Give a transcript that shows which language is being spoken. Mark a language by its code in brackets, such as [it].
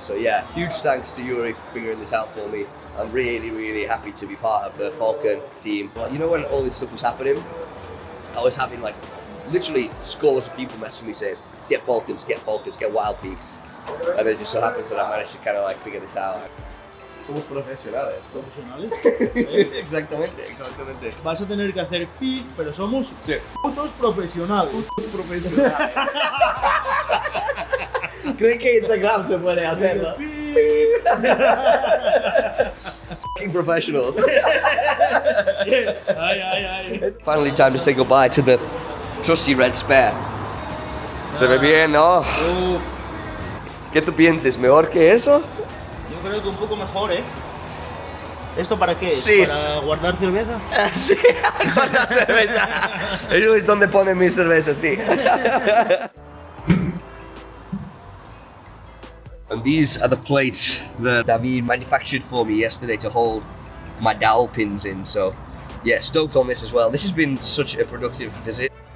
[en] So yeah, huge thanks to Yuri for figuring this out for me. I'm really, really happy to be part of the Falcon team. You know, when all this stuff was happening, I was having like literally scores of people messaging me saying, get Falcons, get Wild Peaks. And it just so happens that I managed to kind of like figure this out. [es] Somos profesionales. Profesionales. Exactamente. Vas a tener que hacer pi, pero somos Sí. putos profesionales. Profesionales. ¿Creen que Instagram se puede hacerlo? [en] Fucking professionals. Ay. Finally time to say goodbye to the trusty red spare. [es] Se ve bien, ¿no? Uf, ¿Qué tú piensas? ¿Mejor que eso? yo creo que un poco mejor, ¿eh? ¿Esto para qué es? Sí. ¿Para guardar cerveza? Sí, con la cerveza. Eso es donde ponen mis cervezas, sí. [en] And these are the plates that David manufactured for me yesterday to hold my dowel pins in. So, yeah, stoked on this as well. This has been such a productive visit.